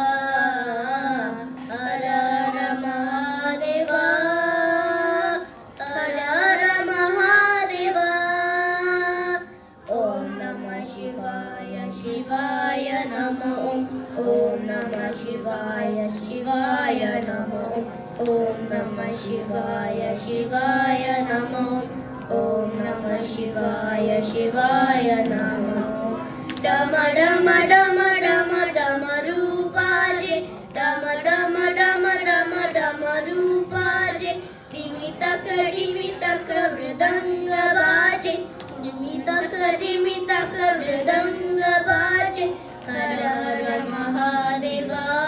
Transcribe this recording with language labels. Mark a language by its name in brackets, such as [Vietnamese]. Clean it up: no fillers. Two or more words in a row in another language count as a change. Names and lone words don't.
[Sanskrit] हर हर महादेव. हर हर महादेव. ॐ नमः शिवाय, शिवाय नमः. ॐ नमः शिवाय, शिवाय नमः. Om నమః శివాయ శివాయ నమో ఓం నమః శివాయ శివాయ నమో [Hindi] डम डम डम डम डम रूपाजे डम डम डम डम डम रूपाजे दिमि तक मृदंग बाजे दिमि तक मृदंग बाजे हर हर महादेवा